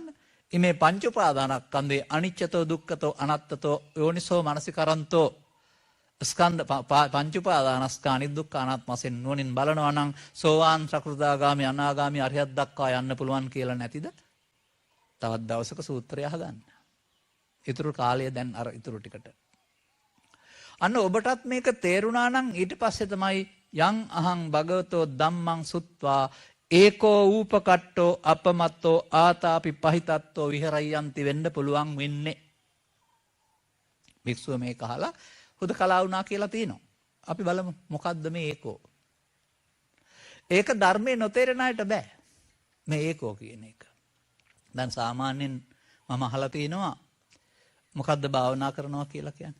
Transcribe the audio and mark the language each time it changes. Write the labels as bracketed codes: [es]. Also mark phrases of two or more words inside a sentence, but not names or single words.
[pi] ඉමේ පංච උපාදානස්කන්ධේ අනිච්චතෝ දුක්ඛතෝ අනාත්තතෝ යෝනිසෝ මනසිකරන්තෝ [si] ස්කන්ධ පංච උපාදානස්කන්ධ දුක්ඛ අනාත්ම වශයෙන් නුවණින් බලනවා නම් සෝවාන් සකෘදාගාමි අනාගාමි අරියත් දක්වා යන්න පුළුවන් කියලා නැතිද? තවත් දවසක සූත්‍රය අහගන්න. ඊටු කාලය දැන් අර ඊටු ටිකට අන්න ඔබටත් මේක තේරුණා නම් ඊට පස්සේ තමයි [pi] යං අහං භගවතෝ ධම්මං සුත්වා ඒකෝ ූපකට්ටෝ අපමත්තෝ ආතාපි පහිතත්තෝ විහෙරයන්ති [si] වෙන්න පුළුවන් වෙන්නේ. භික්ෂුව මේක අහලා හුදකලා වුණා කියලා තියෙනවා. අපි බලමු මොකද්ද මේ ඒකෝ. ඒක ධර්මයේ නොතේරෙන අයට බෑ. මේ ඒකෝ කියන එක. දැන් සාමාන්‍යයෙන් මම අහලා තිනවා මොකද්ද භාවනා කරනවා කියලා කියන්නේ?